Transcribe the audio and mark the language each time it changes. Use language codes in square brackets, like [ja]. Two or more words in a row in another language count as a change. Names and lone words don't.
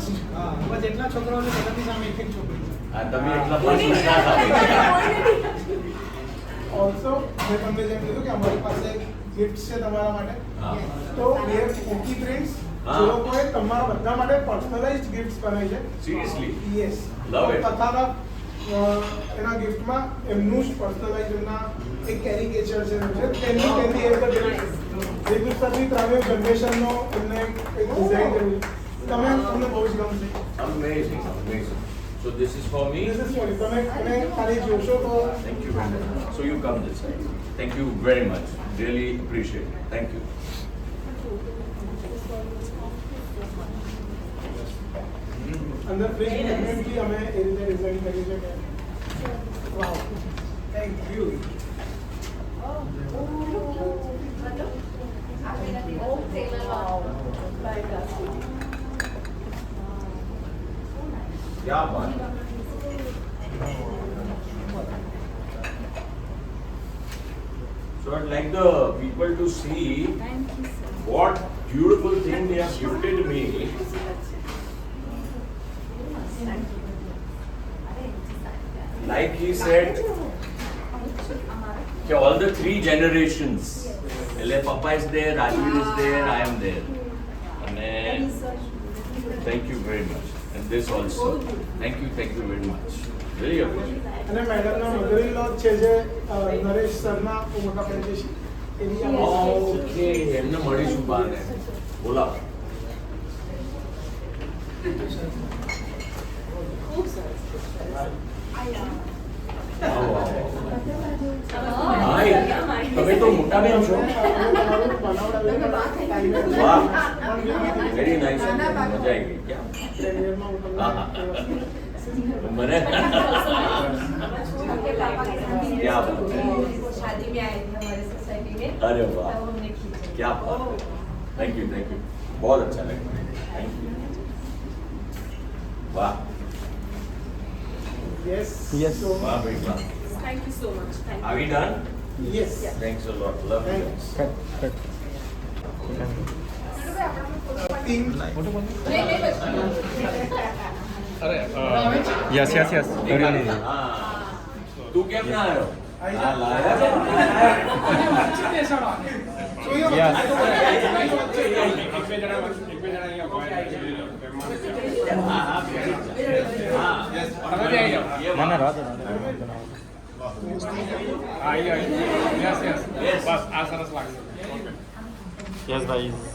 [gu] હા બસ એટલા છોકરાઓ છે બધાની સામે એક એક છોકરી છે. આ તમે એટલા પણ ના થાય. ઓલ્સો મેં તમને જેમ કીધું કે અમારી પાસે ગિફ્ટ છે તમારા માટે હા. [en] તો we have cookie prints [gu] હા. જે લોકોએ તમારા બધા માટે પર્સનલાઇઝ્ડ ગિફ્ટ્સ બનાવી છે. [en] Seriously? યસ Love it. [gu] તથા એના ગિફ્ટમાં એમનું જ પર્સનલાઇઝ એમના એક કેરિકેચર છે તેમની ત્રણેય જનરેશનનો એમને એક ડિઝાઇન કર્યું છે. તમને બહુ જ ગમશે. [en] Amazing, amazing. So this is for me. This is for you. તમે ખાલી જોશો તો Thank you very much. So you come this side. Thank you very much. Really appreciate it. Thank you. [gu] અંદર ફ્રીજ મેગ્નેટથી અમે એ રીતે ડિઝાઇન કરી છે કે વાવ [en] thank you. [hi] क्या बात है. [en] So I'd like the people to see what beautiful thing they have gifted me. Like he said, all the 3 generations. Papa is there, Rajveer is there, I am there. And thank you very much. And this also. Thank you very much. Really appreciate it. [gu] અને મેડમના [en] mother in law [gu] છે જે નરેશ સરના મોટા ફેન છે એની ઓકે, એમને મળીશું બાને. બોલાવો. ખૂબ સરસ. આવો, આવો. હાય, તમે તો મોટા બેન છો. [en] વાહ, very nice. [gu] મજા આવી ગઈ. ક્યાં? હા, મને [hi] क्या बात है. शादी में आए थे हमारे सोसाइटी में अरे वाह, तब हमने खींचा क्या बात है. [en] thank you. [hi] बहुत अच्छा लगा. [en] thank you. [hi] वाह [en] યસ Yes. સો [hi] वाह भाई वाह. [en] Thank you so much. Thank Are you. we done? યસ Thanks a lot. Love you. ટીમ yes yes yes [hi] हाँ. तू [gu] કેમ ના આવ્યો? આ લાયા. ના ના રાધે યસ ભાઈ